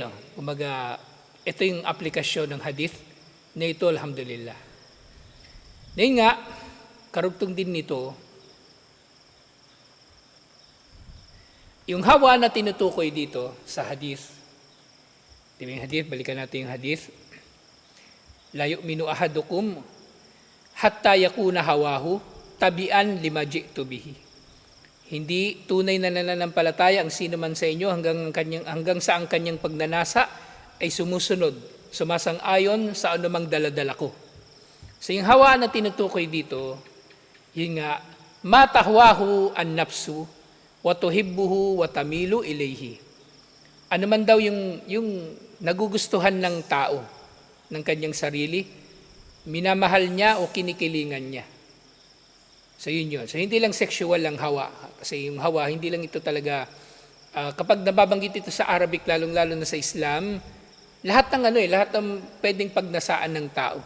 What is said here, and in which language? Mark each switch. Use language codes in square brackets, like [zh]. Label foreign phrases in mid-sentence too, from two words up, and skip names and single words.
[tl] Kumaga, ito yung aplikasyon ng hadith na ito, alhamdulillah. Ngayon nga, karugtong din nito, yung hawa na tinutukoy dito sa hadith. Diba yung hadith? Balikan natin yung hadith. [ar] لا يؤمن أحدكم حتى يكون هواه تبعا لما جئت به. [tl] Hindi tunay na nananampalataya ang sino man sa inyo hanggang sa ang kanyang pagnanasa ay sumusunod, sumasang-ayon sa anumang daladala ko. So yung hawa na tinutukoy dito, yun nga, [ar] ما تهواه النفس وتحبه وتميل إليه. [tl] Ano man daw yung nagugustuhan ng tao, ng kanyang sarili, minamahal niya o kinikilingan niya. So yun yun. So hindi lang sexual lang hawa. Kasi yung hawa, hindi lang ito talaga, kapag nababanggit ito sa Arabic, lalong-lalo na sa Islam, lahat ng pwedeng pagnasaan ng tao.